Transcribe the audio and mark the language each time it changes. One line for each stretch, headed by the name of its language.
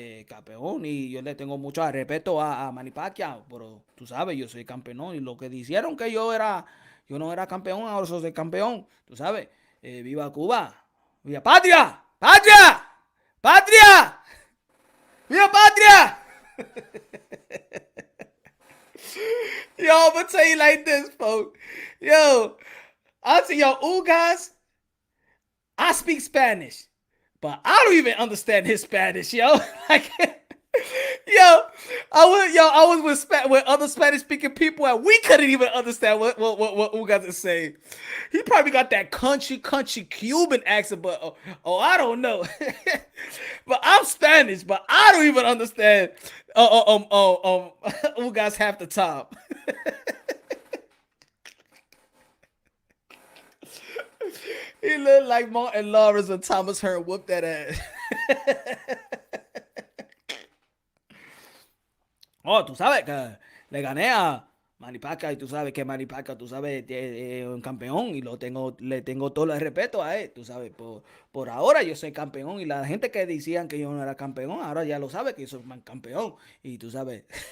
Spanish: campeón y yo le tengo mucho respeto a Manny Pacquiao, pero tú sabes, yo soy campeón y lo que dijeron que yo no era campeón, ahora soy campeón, tú sabes, viva Cuba, viva Patria, Patria, Patria, viva Patria.
English: Yo, I'm gonna tell you like this, folks. Yo, I'll tell yo, Ugas, I speak Spanish, but I don't even understand his Spanish, yo. Like, I was with other Spanish speaking people, and we couldn't even understand what Ugas is saying. He probably got that country Cuban accent, but I don't know. But I'm Spanish, but I don't even understand. Ugas half the time. He looked like Martin Lawrence when Thomas Hearn whooped that ass.
Spanish: Oh, tú sabes que le gané a Manny Pacquiao y tú sabes que Manny Pacquiao, tú sabes, es un campeón y le tengo todo el respeto a él, tú sabes. Por ahora yo soy campeón y la gente que decían que yo no era campeón, ahora ya lo sabe que yo soy campeón y tú sabes.